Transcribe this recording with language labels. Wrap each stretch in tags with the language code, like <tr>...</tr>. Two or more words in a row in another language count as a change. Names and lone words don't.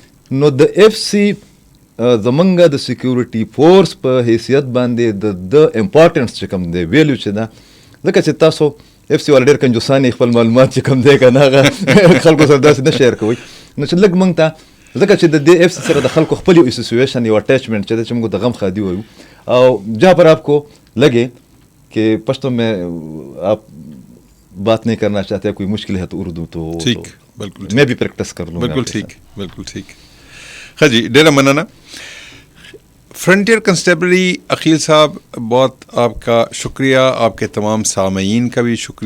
<ps>نو د اف سی زمونږ د سیکیورټي فورس په حیثیت باندې د امپورټنس چې کوم دی ویلیو چې ده، ځکه چې تاسو اف سی والا ډېر کنجوسانې خپل معلومات چې کوم دی که نه هغه خلکو سره داسې نه شیر کوئ. نو چې لږ موږ ته ځکه چې د دې اف سی سره د خلکو خپل یو اسوسیویشن یو اٹیچمنٹ چې ده چې موږ د غم خادی وایو.</ps> <ur>او جہاں پر آپ کو لگے کہ پشتو میں آپ بات نہیں کرنا چاہتے، کوئی مشکل ہے تو اردو تو ٹھیک، بالکل میں بھی پریکٹس کر لوں. بالکل ٹھیک، بالکل ٹھیک. ہاں جی</ur> <ps>ڈیرا منانا.</ps> <ur>فرنٹیئر کنسٹیبلری عقیل صاحب بہت آپ کا شکریہ، آپ کے تمام سامعین کا بھی شکریہ.</ur>